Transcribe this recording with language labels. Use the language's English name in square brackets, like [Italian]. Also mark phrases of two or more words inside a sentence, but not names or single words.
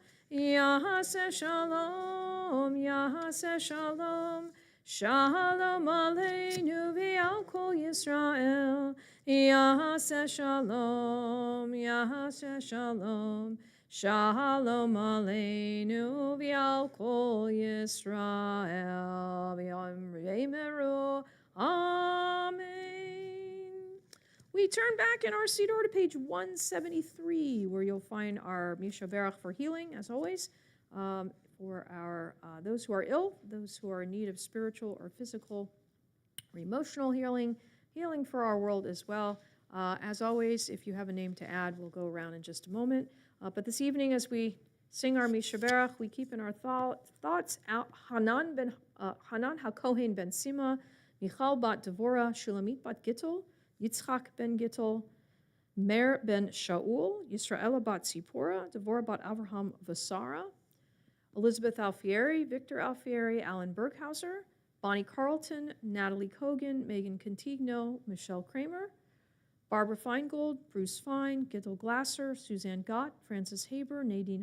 [Hebrew] יעשה שלום, יעשה שלום, שלום עלינו ועל כל ישראל. יעשה שלום, יעשה שלום, שלום עלינו ועל כל ישראל. ויאמרו אמן. [English] We turn back in our Siddur to page 173, where you'll find our Mishaberach for healing, as always, for our those who are ill, those who are in need of spiritual or physical or emotional healing, healing for our world as well. As always, if you have a name to add, we'll go around in just a moment. But this evening, as we sing our Mishaberach, we keep in our thoughts out Hanan HaKohen ben Sima, Michal bat Devorah, Shulamit bat Gittel, Yitzchak ben Gittel, Mer ben Shaul, Yisraela bat Tzipora, Devorah bat Avraham Vasara, Elizabeth Alfieri, Victor Alfieri, Alan Berghauser, Bonnie Carlton, Natalie Kogan, Megan Contigno, Michelle Kramer, Barbara Feingold, Bruce Fine, Gittel Glasser, Suzanne Gott, Francis Haber, Nadine